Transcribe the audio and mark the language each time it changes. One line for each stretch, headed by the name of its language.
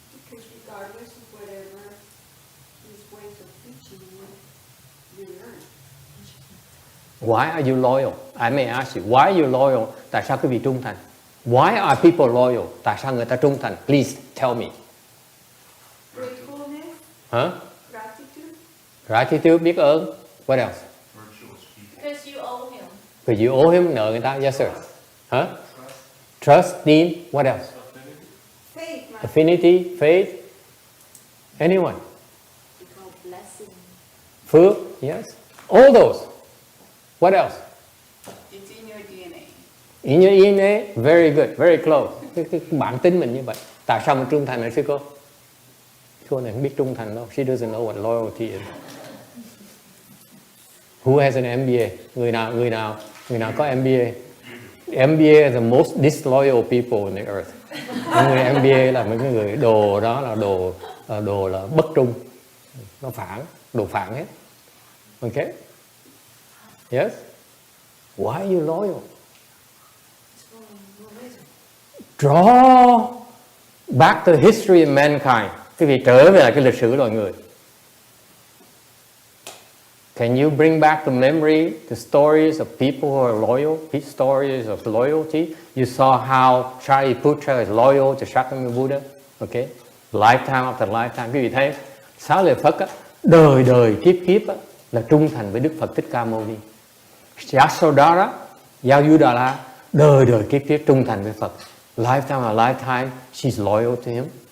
English: Because regardless of whatever his ways of teaching you learn. Why are you loyal? I may ask you, why are you loyal?
Vietnamese: Tại sao quý vị trung thành?
English: Why are people loyal?
Vietnamese: Tại sao người ta trung thành?
English: Please tell me. Gratefulness. Huh? Gratitude. Gratitude, biết ơn. What else? Because you owe him. Because you owe him,
Vietnamese: nợ người ta.
English: Yes, sir. Huh? Trust, tin. What else? Faith. Affinity, faith. Anyone? Because blessing. Phước. Yes. All those. What else? It's in your DNA. In your DNA, very good, very close.
Vietnamese: Cái bản tính mình như vậy. Tại sao mình trung thành hả sư cô? Cô này không biết trung thành đâu.
English: She doesn't know what loyalty is. Who has an MBA?
Vietnamese: Người nào có MBA?
English: MBA is the most disloyal people in the earth.
Vietnamese: Những người MBA là mấy cái người đồ đó là đồ là bất trung. Nó phản, đồ phản hết. Okay? Yes?
English: Why are you loyal? Draw back to the history of mankind.
Vietnamese: Quý vị trở về lại cái lịch sử loài người.
English: Can you bring back the memory, the stories of people who are loyal, stories of loyalty? You saw how Shariputra is loyal to Shakyamuni Buddha. Okay? Lifetime after lifetime.
Vietnamese: Quý vị thấy, Xá Lợi Phất á, đời kiếp á, là trung thành với Đức Phật Thích Ca Mâu Ni. Yasodhara, Yayudhara, đời kiếp trung thành với Phật.
English: Lifetime after lifetime, she's loyal to him.